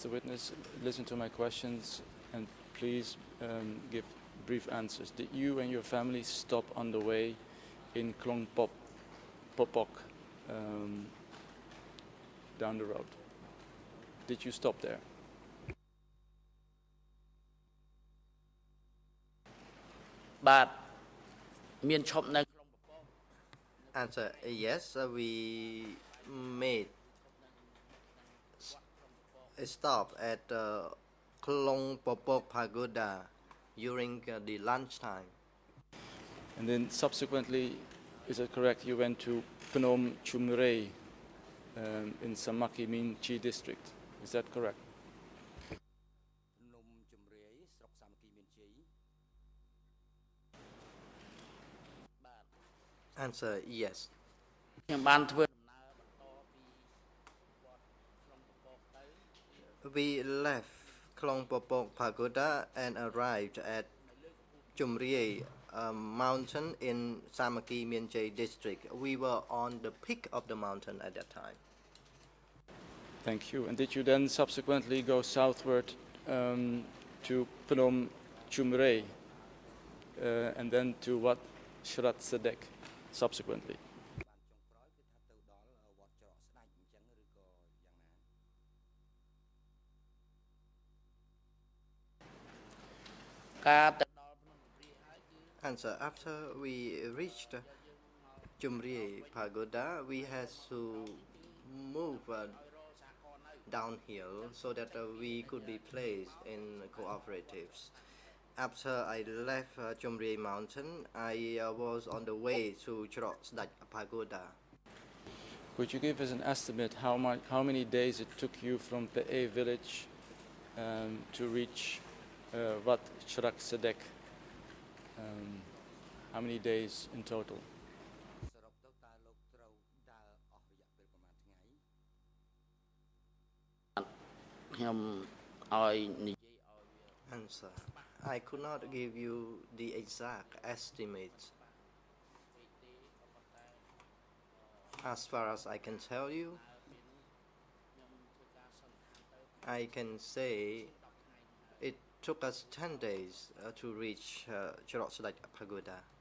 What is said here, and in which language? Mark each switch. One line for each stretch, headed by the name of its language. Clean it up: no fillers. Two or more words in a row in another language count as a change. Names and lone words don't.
English: Witness, listen to my questions and please give brief answers. Did you and your family stop on the way in Klong Popok down the road? Did you stop there?
Khmer: បាទមានឈប់នៅ
English: Answer. Yes, we made a stop at Klong Popok Pagoda during the lunchtime. And then subsequently, is it correct, you went to Phnom Chumrei in Samaki Minchi district? Is that correct? Answer. Yes.
Khmer: ខ្ញុំបានធ្វើដំណើរបន្តពីវត្តក្នុងពពកទៅ
English: We left Klong Popok Pagoda and arrived at Chumriei mountain in Samaki Minjay district. We were on the peak of the mountain at that time. Thank you. And did you then subsequently go southward to Phnom Chumrei and then to Wat Shrat Sadek subsequently?
Khmer: ការទៅដល់ភ្នំជម្រាយហើយគឺ
English: Answer. After we reached Chumriei Pagoda, we had to move downhill so that we could be placed in cooperatives. After I left Chumriei Mountain, I was on the way to Chorsadach Pagoda. Could you give us an estimate how many days it took you from Pe village to reach Wat Shrak Sadek? How many days in total?
Khmer: សរុបទៅតើលោកត្រូវដើរអស់រយៈពេលប្រហែលថ្ងៃខ្ញុំឲ្យនិយាយឲ្យវា
English: Answer. I could not give you the exact estimate. As far as I can tell you, I can say it took us 10 days to reach Chorsadach Pagoda.